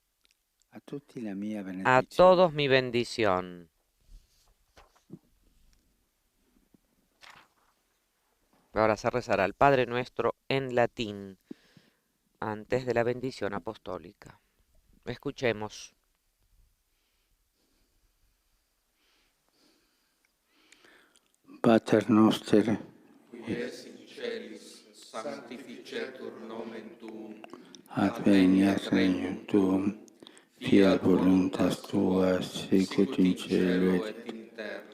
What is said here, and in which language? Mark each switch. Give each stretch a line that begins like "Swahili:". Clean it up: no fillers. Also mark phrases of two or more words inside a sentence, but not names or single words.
Spanish: A todos mi bendición. Ahora se rezará el Padre Nuestro en latín, antes de la bendición apostólica. Escuchemos.
Latin: Pater noster, qui es in celis, sanctificetur nomen tuum, adveniat regnum tuum, fiat voluntas tua, sicut in cielo et in terra.